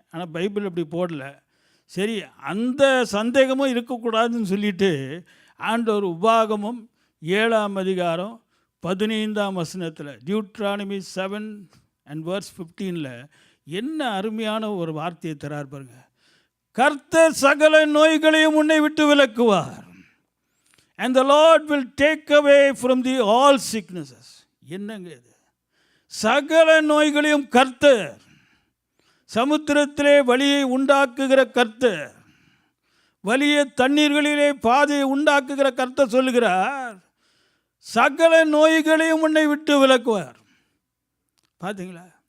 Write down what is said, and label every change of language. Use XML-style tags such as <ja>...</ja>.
<ta>ஆனால் பைபிள் அப்படி போடல. சரி, அந்த சந்தேகமும் இருக்கக்கூடாதுன்னு சொல்லிட்டு ஆண்டவர் உபாகமம் 7ஆம் அதிகாரம் 15ஆம் வசனத்தில் டியூட்ரானமி 7:15 என்ன அருமையான ஒரு வார்த்தையை தரார் பாருங்க. கர்த்தர் சகல நோய்களையும் உன்னை விட்டு விலக்குவார்.</ta> <en>And the Lord will take away from thee all sicknesses.</en> <ta>என்னங்க இது? சகல நோய்களையும் கர்த்தர், சமுத்திரத்திலே வழியை உண்டாக்குகிற கர்த்தர், வலிய தண்ணீர்களிலே பாதையை உண்டாக்குகிற கர்த்தர் சொல்லுகிறார், சகல நோய்களையும் உன்னை விட்டு விலக்குவார். பார்த்தீங்களா?</ta>